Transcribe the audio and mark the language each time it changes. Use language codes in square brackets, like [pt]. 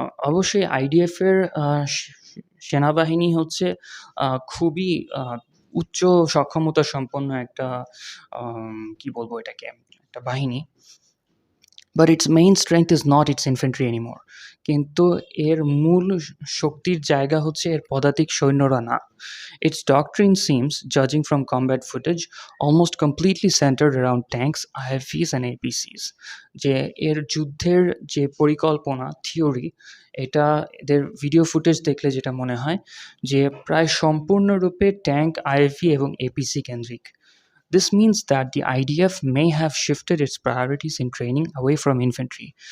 [bn] অবশ্যই আইডিএফের সেনাবাহিনী হচ্ছে খুবই উচ্চ সক্ষমতা সম্পন্ন একটা কি বলবো এটাকে, একটা বাহিনী। [en] But its main strength is not its infantry anymore. [bn] কিন্তু এর মূল শক্তির জায়গা হচ্ছে এর পদাতিক সৈন্যরা না। [en] Its doctrine seems, judging from combat footage, almost completely centered around tanks, IFVs and APCs. [bn] যে এর যুদ্ধের যে পরিকল্পনা থিওরি, এটা এদের ভিডিও ফুটেজ দেখলে যেটা মনে হয় যে প্রায় সম্পূর্ণরূপে ট্যাঙ্ক, আইএফভি এবং এপিসি কেন্দ্রিক। [en] This means that the IDF may have shifted its priorities in training away from infantry.